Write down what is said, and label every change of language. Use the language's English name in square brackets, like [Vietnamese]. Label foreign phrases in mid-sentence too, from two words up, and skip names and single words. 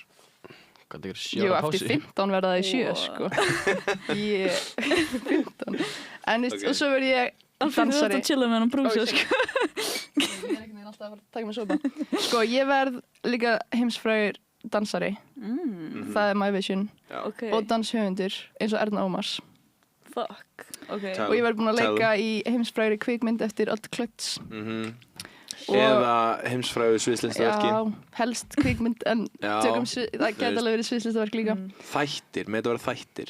[Icelandic] Hvað það er 7 Jú, ára eftir pási? 15 verða það í 7, Wow. sko. Ég, 15. En veist, Ok. og svo verð ég Alfur, þú ert dansari. að chilla með hann brúsa, Ok. sko. Ég er einhvern veginn alltaf að fara að taka mig sopa. Sko, ég verð líka heimsfrægur dansari. Það er [English] my vision. [Icelandic] Ok. Og danshöfundur, eins og Erna Ómars. [English] Fuck. Ok. [Icelandic] Tell. Og ég verð búin að Tell. leika í heimsfrægri kvikmynd eftir Odd Klötz. Og- Eða heimsfræðu sviðslistaverki. Já, helst kvikmynd, en Já, tökum það gæti veist. alveg verið sviðslistaverk líka. Þættir, með þetta vera þættir.